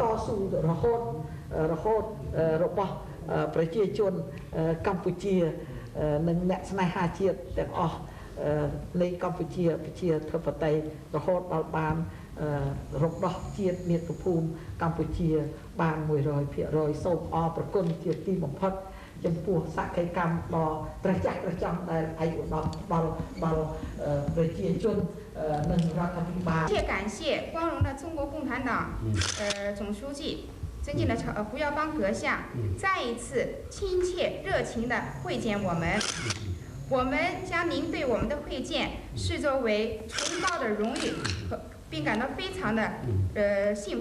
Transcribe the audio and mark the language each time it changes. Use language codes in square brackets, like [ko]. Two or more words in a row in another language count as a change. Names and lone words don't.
[km] ស៊ូរហូតរបស់ប្រជាជនកម្ពុជានិងអ្នកស្នេហាជាតិទាំងអស់នៃកម្ពុជាប្រជាធិបតេយ្យរហូតដល់បានរំដោះជាតិមាតុភូមិកម្ពុជាបាន 100% សូមអរព្រគុណជាទីបំផុតចំពោះសក្ខីកម្មដ៏ត្រចះត្រចង់ដែលឯកឧត្តមដល់ប្រជាជននិងរដ្ឋាភិបាល [zh] 切感谢光荣的中国共产党总书记尊敬的胡耀邦阁下再一次亲切热情的会见我们，我们将您对我们的会见视作为崇高的荣誉并感到非常的幸福。